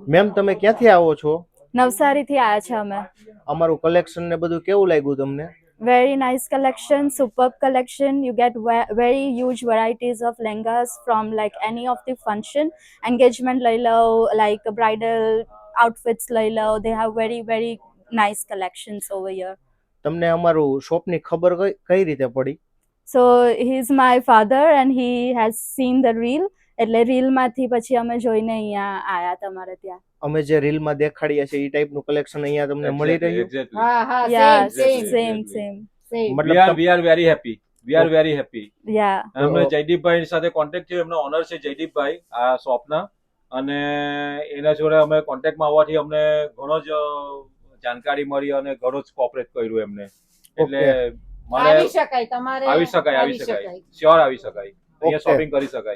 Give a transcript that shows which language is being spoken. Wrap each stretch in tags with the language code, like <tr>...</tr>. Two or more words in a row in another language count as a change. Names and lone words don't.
<gu>મેમ તમે ક્યાંથી આવો છો? નવસારીથી આવ્યા છે અમે. અમારું કલેક્શન ને બધું કેવું લાગ્યું તમને?</gu> <en>Very nice collection, superb collection. You get very huge varieties of lehengas from like any of the function, engagement</en> <gu>લઈ લો,</gu> <en>like bridal outfits</en> <gu>લઈ લો.</gu> <en>They have very nice collections over here.</en> <gu>તમને અમારું શોપની ખબર કઈ રીતે પડી?</gu> <en>So he's my father and he has seen the reel.</en> <gu>એટલે રીલ માંથી પછી અમે જોઈને અહીંયા આયા તમારે ત્યાં. અમે જે રીલ માં દેખાડીએ છે એ ટાઈપ નું કલેક્શન અહીંયા તમને મળી રહ્યું?</gu> <en>Yeah, Exactly. same.</en> <gu>મતલબ</gu> <en>We are very happy. We are very happy. Yeah.</en> <gu>અમે જયદીપભાઈ સાથે કોન્ટેક્ટ થયો, એમનો ઓનર છે જયદીપભાઈ આ શોપના, અને એના જોડે અમે કોન્ટેક્ટમાં આવવાથી અમને ઘણો જ જાણકારી મળી અને ઘણો જ કોઓપરેટ કર્યું એમને. એટલે મારે આવી શકાય તમારે, આવી શકાય શ્યોર આવી શકાય, અહીંયા શોપિંગ કરી શકાય.</gu>